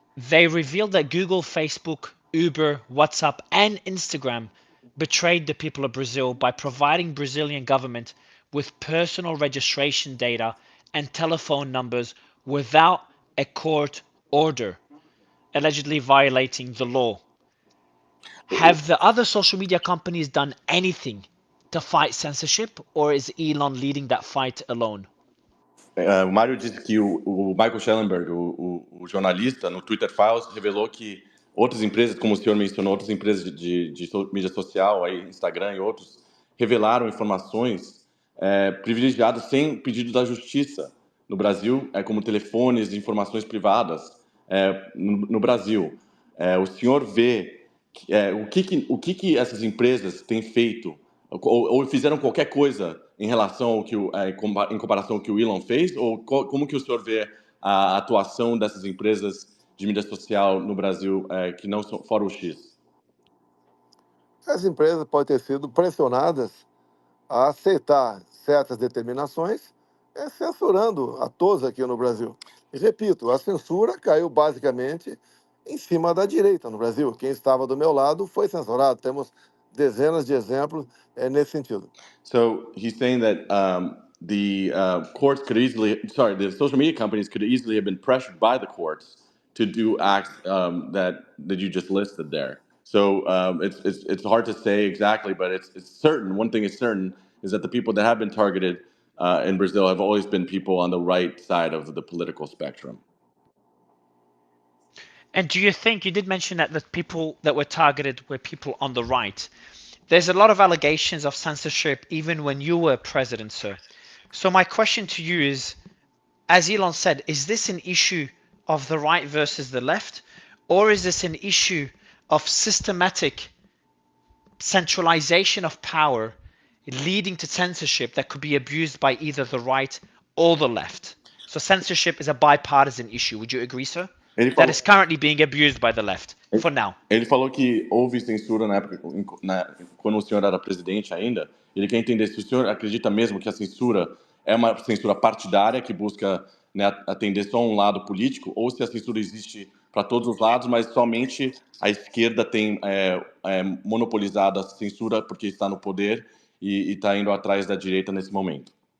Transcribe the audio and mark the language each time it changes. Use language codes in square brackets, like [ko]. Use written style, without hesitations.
[en] They revealed that Google, Facebook, Uber, WhatsApp, and Instagram betrayed the people of Brazil by providing Brazilian government with personal registration data and telephone numbers without a court order, allegedly violating the law. Have the other social media companies done anything to fight censorship, or is Elon leading that fight alone? [pt] O Mário disse que o Michael Schellenberg, o jornalista, no Twitter Files, revelou que outras empresas, como o senhor mencionou, outras empresas de mídia social, aí, Instagram e outros, revelaram informações privilegiadas sem pedido da justiça no Brasil, como telefones, informações privadas no Brasil. O senhor vê o que essas empresas têm feito ou fizeram qualquer coisa em relação ao que em comparação ao que o Elon fez, ou como que o senhor vê a atuação dessas empresas de mídia social no Brasil que não são fora o X? As empresas podem ter sido pressionadas a aceitar certas determinações, censurando a todos aqui no Brasil. E repito, a censura caiu basicamente em cima da direita no Brasil. Quem estava do meu lado foi censurado. Temos dezenas de exemplos nesse sentido. [en] So he's saying that the courts could the social media companies could easily have been pressured by the courts to do acts that you just listed there. So it's hard to say exactly, but it's certain. One thing is certain is that the people that have been targeted in Brazil have always been people on the right side of the political spectrum. And do you think, you did mention that the people that were targeted were people on the right. There's a lot of allegations of censorship even when you were president, sir. So my question to you is, as Elon said, is this an issue of the right versus the left? Or is this an issue of systematic centralization of power leading to censorship that could be abused by either the right or the left? So censorship is a bipartisan issue. Would you agree, sir? That is currently being abused by the left, for now. [pt] Ele falou que houve censura na época, quando o senhor era presidente ainda. Ele quer entender se o senhor acredita mesmo que a censura é uma censura partidária que busca atender só um lado político, ou se a censura existe para todos os lados, mas somente a esquerda tem monopolizado a censura porque está no poder e está indo atrás da direita nesse momento.